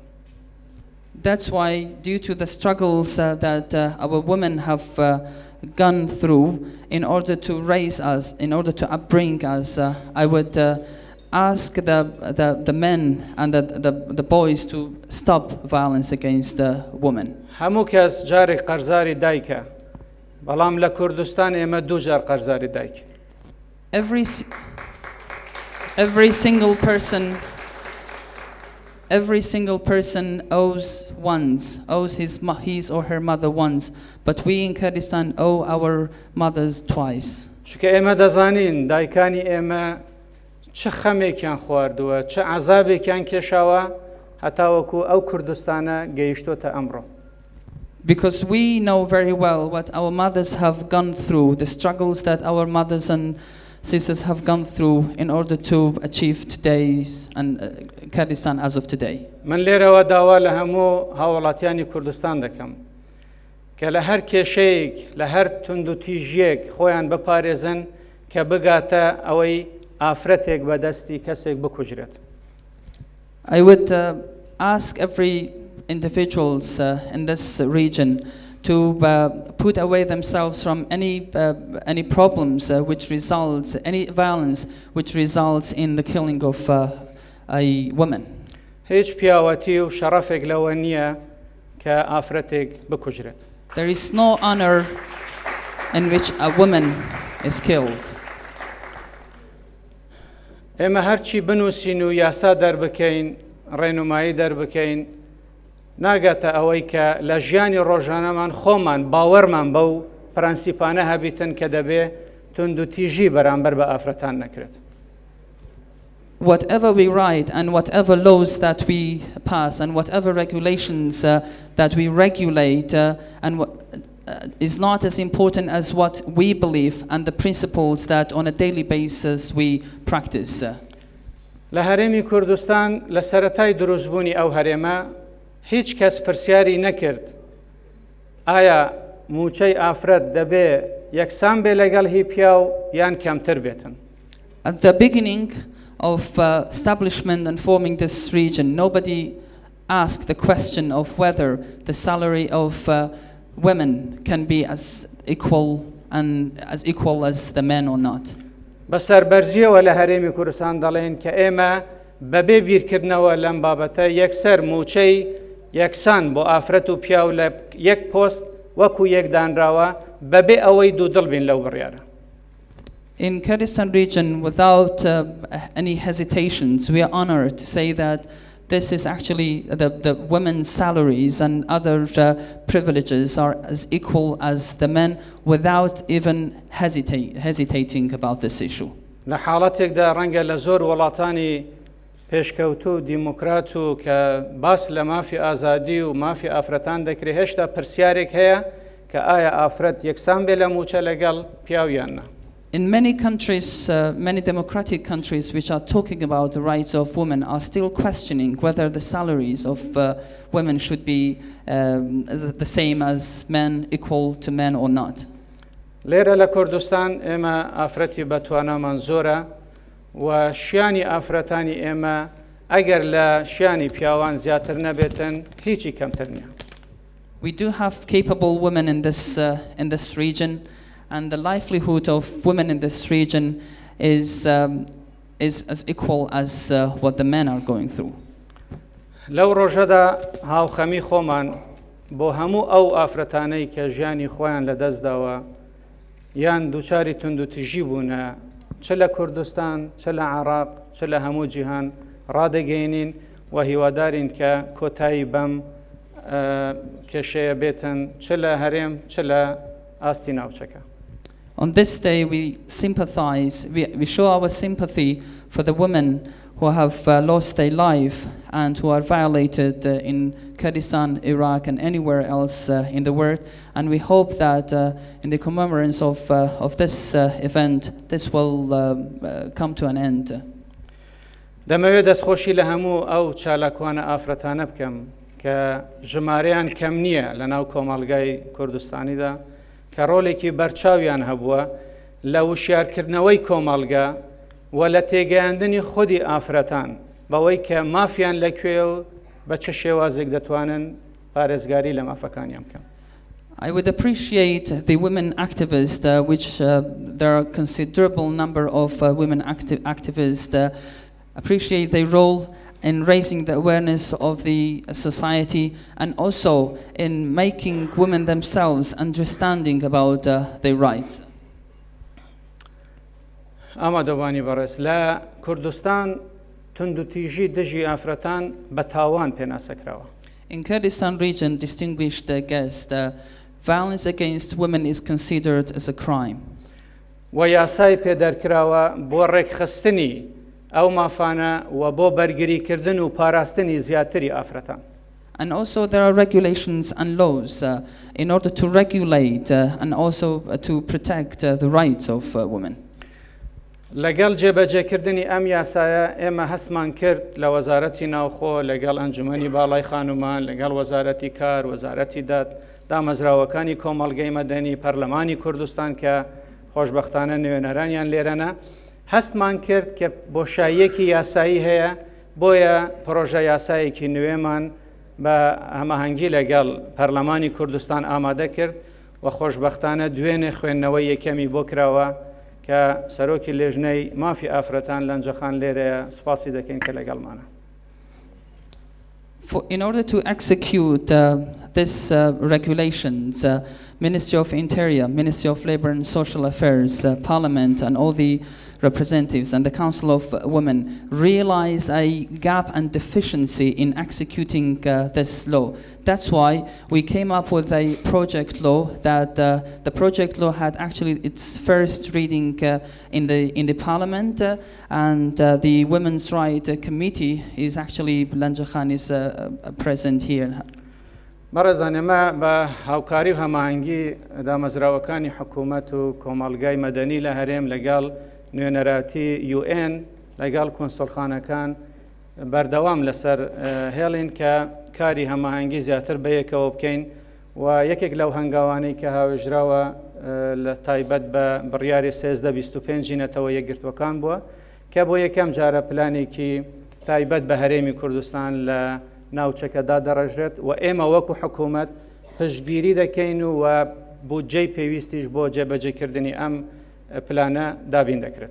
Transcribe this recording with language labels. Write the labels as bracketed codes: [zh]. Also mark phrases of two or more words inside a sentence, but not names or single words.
[en] That's why, due to the struggles that our women have gone through, in order to raise us, in order to upbring us, I would ask the men and the boys to stop violence against women. [ckb] هەموو کەس جارێک قەرزاری دایکە، بەڵام لە کوردستان ئێمە دوو جار قەرزاری دایک. [en] Every single person owes his or her mother once, but we in Kurdistan owe our mothers twice. [ckb] چونکە ئێمە دەزانین دایکانی ئێمە چه خەمێکیان خواردووە، چه عەزابێکیان کێشاوە هەتاوەکو ئەو کوردستانە گەیشتۆتە ئەمڕۆ. [en] Because we know very well what our mothers have gone through, the struggles that our mothers and sisters have gone through in order to achieve today's and Kurdistan as of today. [ckb] من لێرەوە داوا لە هەموو هاوڵاتیانی کوردستان دەکەم کە لە هەر کێشەیەک لە هەر توندوتیژیەک خۆیان بپارێزن کە بگاتە ئەوەی ئافرەتێک بەدەستی کەسێک بکوژرێت. [en] I would ask every individuals in this region to put away themselves from any problems which results, any violence which results in the killing of a woman. [ckb] هیچ پیاوەتی و شەڕەفێک لەوە نییە کە ئافرەتێک بکوژرێت. [en] There is no honor in which a woman is killed. [ckb] ئێمە هەرچی بنووسین و یاسا دەربکەین، ڕێنمایی دەربکەین، ناگاتە ئەوەی کە لە ژیانی ڕۆژانەمان خۆمان باوەڕمان بەو پرەنسیپانە هەبیتن کە دەبێ توندوتیژی بەرامبەر بە ئافرەتان نەکرێت. [en] Whatever we write and whatever laws that we pass and whatever regulations that we regulate is not as important as what we believe and the principles that on a daily basis we practice. [ckb] لە هەرێمی کوردستان لە سەرەتای دروستبوونی ئەو هەرێمە هیچ کەس پرسیاری نەکرد ئایا موچەی ئافرەت دەبێ یەکسان بێ لەگەڵ هی پیاو یان کەمتر بێتن. [en] At the beginning of establishment and forming this region, nobody asked the question of whether the salary of women can be as equal as the men or not. [ckb] بەسەربەرزیەوە لە هەرێمی کوردستان دەڵێن کە ئێمە بەبێ بیرکردنەوە لەم بابەتە یەکسەر موچەی یەکسان بۆ ئافرەت و پیاو لە یەک پۆست وەکو یەک دانراوە بەبێ ئەوەی دوودڵ بین لەو بڕیارە. [en] In Kurdistan region, without any hesitations, we are honored to say that this is actually the women's salaries and other privileges are as equal as the men without even hesitating about this issue. [ckb] لە حاڵەتێکدا ڕەنگە لە زۆر وڵاتانی پێشکەوتوو و دیموکرات و کە باس لە مافی ئازادی و مافی ئافرەتان دەکرێت هێشتا پرسیارێک هەیە کە ئایا ئافرەت یەکسان بێ لە موچە لەگەڵ پیاویان نا. [en] In many countries, many democratic countries which are talking about the rights of women are still questioning whether the salaries of women should be the same as men, equal to men or not. [ckb] لێرە لە کوردستان ئێمە ئافرەتی بەتوانامان زۆرە و شیانی ئافرەتانی ئێمە ئەگەر لە شیانی پیاوان زیاتر نەبێتن هیچی کەمتر نییە. [en] We do have capable women in this region, and the livelihood of women in this region is as equal as what the men are going through. [ckb] لەو ڕۆژەدا هاوخەمی خۆمان بۆ هەموو ئەو ئافرەتانەی کە ژیانی خۆیان لەدەستداوە یان دووچاری توندوتیژی بوونە چ لە کوردستان چ لە عێراق چ لە هەموو جیهان ڕادەگەینین و هیوادارین کە کۆتایی بەم کێشەیە بێتن چ لە هەرێم چ لە ئاستی ناوچەکە. [en] On this day, we sympathize, we show our sympathy for the women who have lost their life and who are violated in Kurdistan, Iraq, and anywhere else in the world. And we hope that in the commemorance of this event, this will come to an end. [ckb] دەمەوێت دەستخۆشی لە هەموو ئەو چالاکوانە ئافرەتانە بکەم کە ژمارەیان کەم نییە لە ناو کۆمەڵگای کوردستانیدا کە ڕۆڵێکی بەرچاویان هەبووە لە وشیارکردنەوەی کۆمەڵگا و لە تێگەیاندنی خودی ئافرەتان بەوەی کە مافیان لەکوێ و بە چه شێوازێک دەتوانن پارێزگاری لە مافەکانیان بکەن. [en] I would appreciate the women activists, which there are a considerable number of women activists, appreciate their role in raising the awareness of the society and also in making women themselves understanding about their rights. [ckb] ئامادەوانی بەڕێز لە کوردستان توندوتیژی دژی ئافرەتان بە تاوان پێناسەکراوە. [en] In Kurdistan region, distinguished guest, violence against women is considered as a crime. [ckb] و یاسای پێدەرکراوە بۆ ڕێکخستنی ئەو مافانە و بۆ بەرگریکردن و پاراستنی زیاتری ئافرەتان. [en] And also there are regulations and laws in order to regulate and also to protect the rights of women. [ckb] لەگەڵ جێبەجێکردنی ئەم یاسایە ئێمە هەستمان کرد لە وەزارەتی ناوخۆ لەگەڵ ئەنجومەنی باڵای خانومان لەگەڵ وەزارەتی کار وەزارەتی دامەزراوەکانی کۆمەڵگەی مەدەنی پەرلەمانی کوردستان کە خۆشبەختانە نوێنەرانیان لێرەنە هەستمان کرد کە بۆشاییەکی یاسایی هەیە بۆیە پرۆژە یاسایەکی نوێمان بە هەماهەنگی لەگەڵ پەرلەمانی کوردستان ئامادە کرد و خۆشبەختانە دوێنێ خوێندنەوەی یەکەمی بۆ کراوە کە سەرۆکی لێژنەی مافی ئافرەتان لەنجەخان لێرەیە سوپاسی دەکەین کە لەگەڵمانە. [en] In order to execute this regulations, Ministry of Interior, Ministry of Labour and Social Affairs, Parliament and all the representatives and the Council of Women realize a gap and deficiency in executing this law. That's why we came up with a project law that the project law had actually its first reading in the Parliament and the Women's Rights Committee is actually Lanja Khan is present here. [ckb] بەڕێزان ئێمە بە هاوکاری و هەماهەنگی دامەزراوەکانی حکوومەت و کۆمەڵگای مەدەنی لە هەرێم لەگەڵ نوێنەراتی UN لەگەڵ کۆنسڵخانەکان بەردەوام لەسەر هێڵین کە کاری هەماهەنگی زیاتر بەیەکەوە بکەین و یەکێک لەو هەنگاوانەی کە هاوێژراوە لە تایبەت بە بڕیاری 1325 نەتەوە یەکگرتوەکان بووە کە بۆ یەکەم جارە پلانێکی تایبەت بە هەرێمی کوردستان لە ناوچەکەدا دەڕژێت و ئێمە وەکو حکوومەت پشتگیری دەکەین و بودجەی پێویستیش بۆ جێبەجێکردنی ئەم پلانە دابین دەکرێت.